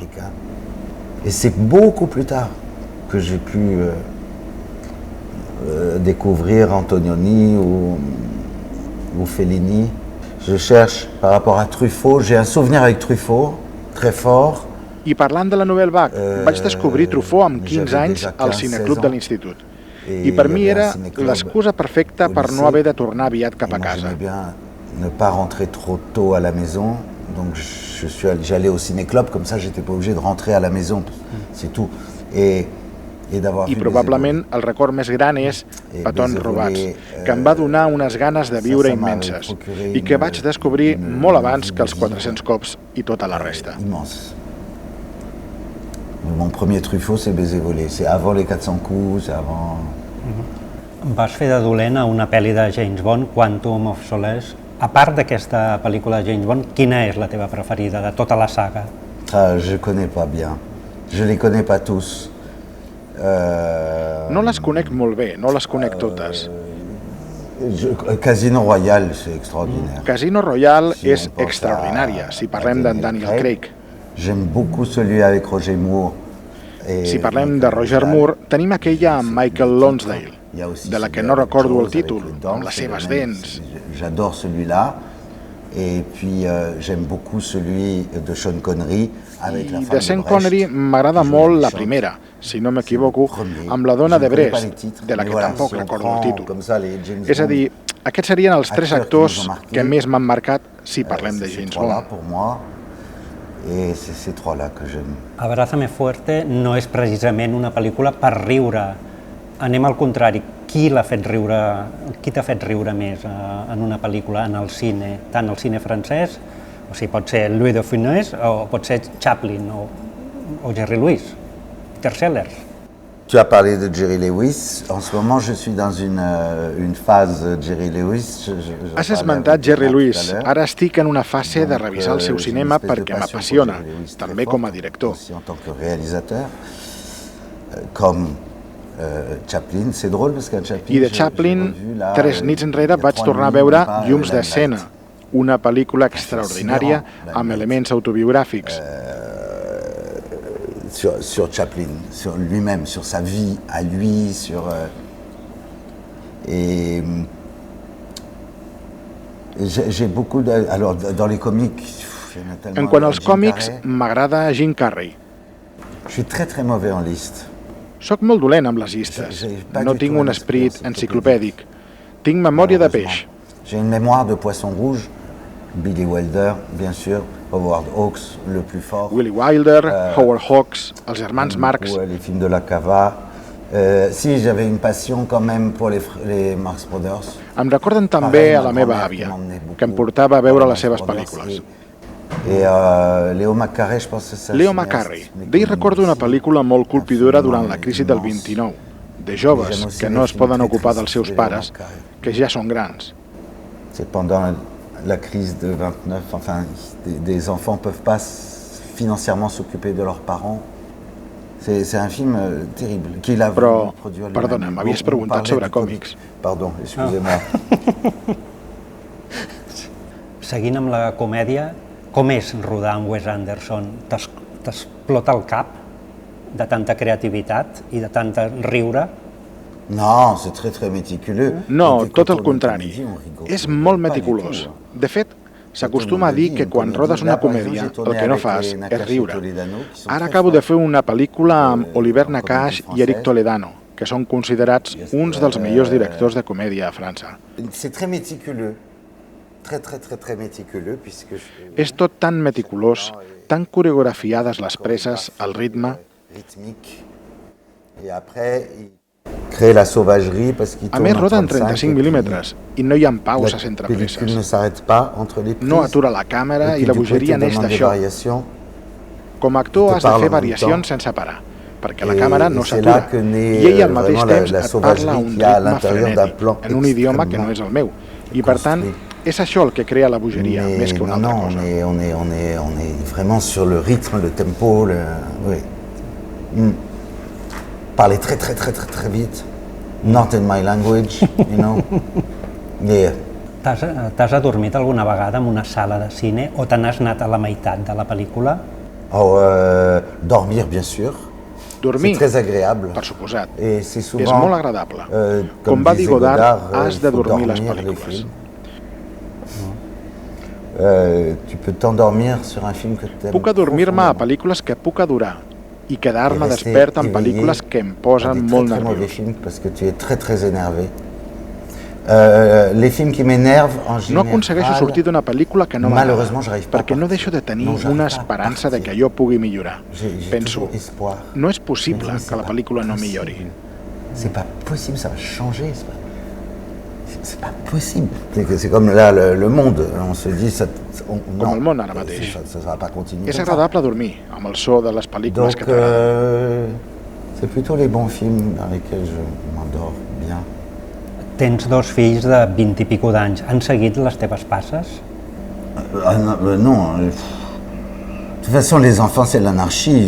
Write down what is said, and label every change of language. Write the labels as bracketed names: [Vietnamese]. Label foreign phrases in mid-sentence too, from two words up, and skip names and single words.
[French] Et c'est beaucoup plus tard que j'ai pu découvrir Antonioni ou Fellini. Je cherche par rapport à Truffaut, j'ai un souvenir avec Truffaut, très fort. [Catalan] I parlant de la Nouvelle Vague, vaig descobrir Truffaut amb 15 anys al cineclub de l'institut. I per mi era l'excusa perfecta per no haver de tornar aviat cap a casa. [French] J'aimais bien ne pas rentrer trop tôt à la maison, donc j'allais au ciné-club, comme ça j'étais pas obligé de rentrer à la maison, c'est tout. [Catalan] I probablement el record més gran és Petons robats, que em va donar unes ganes de viure immenses i que vaig descobrir molt abans que els 400 cops i tota la resta. [French] Mon premier Truffaut, c'est Baiser volé. C'est avant les 400 coups, c'est avant... [Catalan] Vas fer de dolent a una pel·li de James Bond, Quantum of Solace. A part d'aquesta pel·lícula de James Bond, quina és la teva preferida de tota la saga? [French] Je connais pas bien. Je les connais pas tous. [Catalan] No les conec molt bé, no les conec totes. [French] Casino Royale, c'est extraordinaire. [Catalan] Casino Royale és extraordinària, si parlem d'en Daniel Craig. [French] J'aime beaucoup celui avec Roger Moore. [Catalan] Si parlem de Roger Moore, tenim aquella amb Michael Lonsdale, de la que no recordo el títol, amb les seves dents. [French] J'adore celui-là. Et puis j'aime beaucoup celui de Sean Connery avec la femme de Brecht. [Catalan] De Sean Connery m'agrada molt la primera, si no m'equivoco, amb la dona de Brecht, de la que tampoc recordo el títol. És a dir, aquests serien els tres actors que més m'han marcat si parlem de James Bond. [French] Et c'est ces trois-là que j'aime. [Catalan] Abrázame fuerte no és precisament una pel·lícula per riure. Anem al contrari. Qui t'ha fet riure més en una pel·lícula, en el cine, tant el cine francès, o sigui, pot ser Louis de Funès, o pot ser Chaplin, o Jerry Lewis, Peter Sellers. [French] Tu as parlé de Jerry Lewis. En ce moment, je suis dans une phase Jerry Lewis. [Catalan] Has esmentat Jerry Lewis. Ara estic en una fase de revisar el seu cinema perquè m'apassiona, també com a director. [French] En tant que réalisateur, com Chaplin, c'est drôle parce que Chaplin... [Catalan] I de Chaplin, 3 nits enrere vaig tornar a veure Llums d'escena, una pel·lícula extraordinària amb elements autobiogràfics. [French] Sur Chaplin, sur lui-même, sur sa vie à lui, sur... Et j'ai beaucoup de... Alors, dans les comics... [Catalan] En quant als còmics, m'agrada Jim Carrey. [French] Je suis très mauvais en liste. [Catalan] Soc molt dolent amb les llistes. No tinc un esperit enciclopèdic. Tinc memòria de peix. [French] J'ai une mémoire de poisson rouge. Billy Wilder, bien sûr. Howard Hawks, le plus fort. Willy Wilder, Howard Hawks, [Catalan] els germans Marx. [French] Les films de la Cava. Si, j'avais une passion quand même pour les Marx Brothers. [Catalan] Em recorden també a la meva àvia, que em portava a veure les seves pel·lícules. [French] Et Léo McCarré, je pense que c'est... Léo McCarré. [Catalan] D'ell recordo una pel·lícula molt colpidora durant la crisi del 29, de joves que no es poden ocupar dels seus pares, que ja són grans. [French] C'est pendant la crise de 29, enfin, des enfants ne peuvent pas financièrement s'occuper de leurs parents. C'est un film terrible. [Catalan] Però, perdona, m'havies preguntat sobre còmics. [French] Pardon, excusez-moi. [Catalan] Seguint amb la comèdia, com és rodar amb Wes Anderson? T'explota el cap? de tanta creativitat i de tant riure? No, [French] c'est très très méticuleux. [Catalan] No, tot el contrari. És molt meticulós. De fet, s'acostuma a dir que quan rodes una comèdia el que no fas és riure. Ara acabo de fer una pel·lícula amb Oliver Nakache i Eric Toledano, que són considerats uns dels millors directors de comèdia a França. [French] C'est très méticuleux. Très méticuleux puisque [Catalan] És tot tan meticulós, tan coreografiades les presses, el ritme. [French] Rythmique. Et après, créer la sauvagerie parce qu'il [Catalan] A més, roda en 35 mil·límetres i no hi ha pauses entre [French] pellicule [Catalan] presses. [French] ne s'arrête pas entre les prises. [Catalan] No atura la càmera i la bogeria neix d'això. Com a actor has de fer variacions sense parar, perquè la càmera no s'atura i ell al mateix temps et parla a un ritme frenètic, en un idioma que no és el meu. I per tant, és això el que crea la bogeria, més que una altra cosa. [French] On est vraiment sur le rythme, le tempo, oui. Parler très vite. [English] Not in my language, you know. Yeah. [Catalan] T'has adormit alguna vegada en una sala de cine o te n'has anat a la meitat de la pel·lícula? [French] Dormir, bien sûr. Dormir, c'est très agréable. [Catalan] per suposat, [French] Et c'est souvent, [Catalan] és molt agradable. Com va dir Godard, has de dormir les pel·lícules. [French] Tu peux t'endormir sur un film que t'aimes. [Catalan] Puc adormir-me a pel·lícules que puc adorar i quedar-me despert en pel·lícules que em posen molt nerviós. [French] Parce que tu es très énervé. Les films qui m'énervent en général. [Catalan] No aconsegueixo sortir d'una pel·lícula que no m'agrada, perquè no deixo de tenir una esperança de que allò pugui millorar. Penso, no és possible que la pel·lícula no millori. [French] C'est pas possible, ça va changer. C'est pas possible. C'est comme là le monde. On se dit ça. [Catalan] Com el món ara mateix. [French] Ça va pas continuer. [Catalan] És agradable dormir amb el so de les pel·lícules que [French] Donc, [Catalan] t'agraden. [French] c'est plutôt les bons films dans lesquels je m'endors bien. [Catalan] Tens dos fills de 20 i pico d'anys. Han seguit les teves passes? [French] Non. De toute façon, les enfants, c'est l'anarchie.